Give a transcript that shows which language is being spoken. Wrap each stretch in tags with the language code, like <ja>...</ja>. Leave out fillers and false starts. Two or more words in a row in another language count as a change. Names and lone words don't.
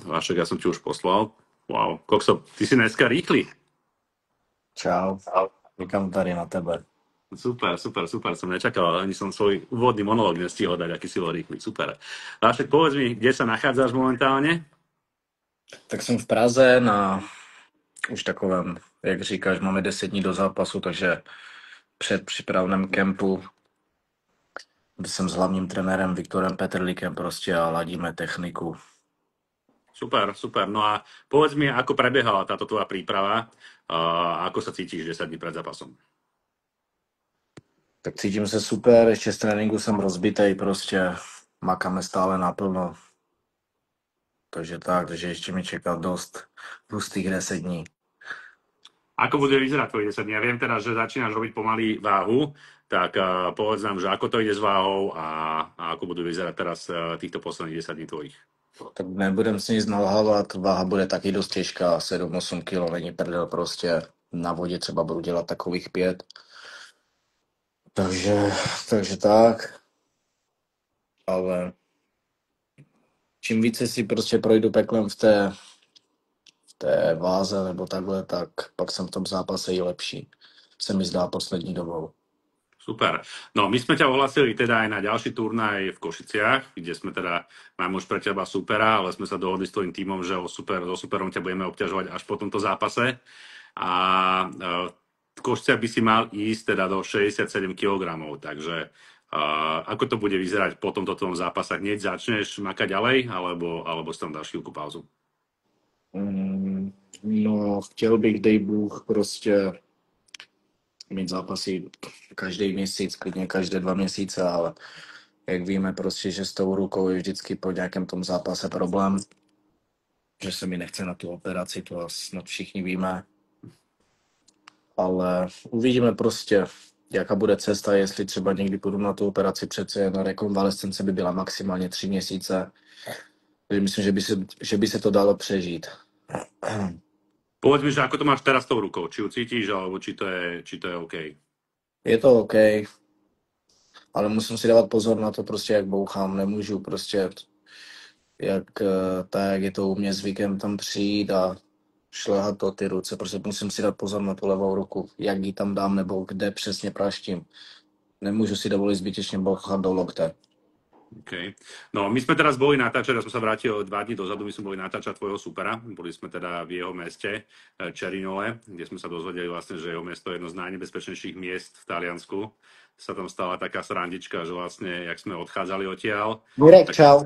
<sk>Vašek, ja som ti už poslal. Wow, Kokso, ty si dneska rýchly.</sk> <cs>Čau, víkam tady na tebe.</cs> <sk>Super, som nečakal, ani som svoj úvodný monológ nestihol dať, aký si bol rýchly, super. Vašek, povedz mi, kde sa nachádzaš momentálne?</sk> <cs>Tak jsem v Praze na už takovém, jak říkáš, máme 10 dní do zápasu, takže před přípravném kempu, kde jsem s hlavním trenérem Viktorem Petrlíkem prostě a ladíme techniku.</cs> <sk>Super. No a povedz mi, ako prebiehala táto tvoja príprava a ako sa cítiš 10 dní pred zápasom?</sk> <cs>Tak cítím se super, ještě z tréninku jsem rozbitej, prostě makáme stále naplno. Takže ještě mi čeká dost hustých 10 dní.</cs> <sk>Ako bude vyzerať tvoj 10 dní? Ja viem teda, že začínaš robiť pomaly váhu, tak povedz nám, že ako to ide s váhou a ako budú vyzerať teraz týchto posledných 10 dní tvojich.</sk> <cs>Tak nebudem si nic nalhávat, váha bude taky dost těžká, 7-8 kg, není prdel prostě. Na vodě třeba budu dělat takových 5. Takže tak. Ale čím více si prostě projdu peklem v té váze nebo takhle, tak pak jsem v tom zápase i lepší. Se mi zdá poslední dobou.</cs> <sk>Super. No, my sme ťa ohlasili teda aj na ďalší turnaj v Košiciach, kde sme teda, máme už pre teba supera, ale sme sa dohodli s tvojím tímom, že so superom ťa budeme obťažovať až po tomto zápase. A v Košiciach by si mal ísť teda do 67 kg, takže ako to bude vyzerať po tomto tvojom zápase? Hneď začneš makať ďalej, alebo si tam dáš chvíľku pauzu?</sk> <cs>No, chtěl bych, dej Bůh, prostě mít zápasy každý měsíc, klidně každé 2 měsíce, ale jak víme prostě, že s tou rukou je vždycky po nějakém tom zápase problém, že se mi nechce na tu operaci, to snad všichni víme. Ale uvidíme prostě, jaká bude cesta, jestli třeba někdy půjdu na tu operaci, přece jen rekonvalescence by byla maximálně 3 měsíce. Takže myslím, že by se to dalo přežít.</cs> <sk>Povedz mi, že ako to máš teraz s tou rukou? Či ju cítiš, alebo či to je OK?</sk> <cs>Je to OK, ale musím si dávat pozor na to prostě, jak bouchám. Nemůžu prostě, jak je to u mě zvykem tam přijít a šlehat to ty ruce. Prostě musím si dát pozor na tu levou ruku, jak ji tam dám nebo kde přesně praštím. Nemůžu si dovolit zbytečně bouchat do lokte.</cs> <sk>Okay. No, my sme teraz boli natáčať, ja som sa vrátil 2 dní dozadu, my sme boli natáčať tvojho supera, boli sme teda v jeho meste Čerinole, kde sme sa dozvedeli vlastne, že jeho mesto je jedno z najnebezpečnejších miest v Taliansku. Sa tam stala taká srandička, že vlastne, jak sme odchádzali odtiaľ, Mirek, čau.</sk>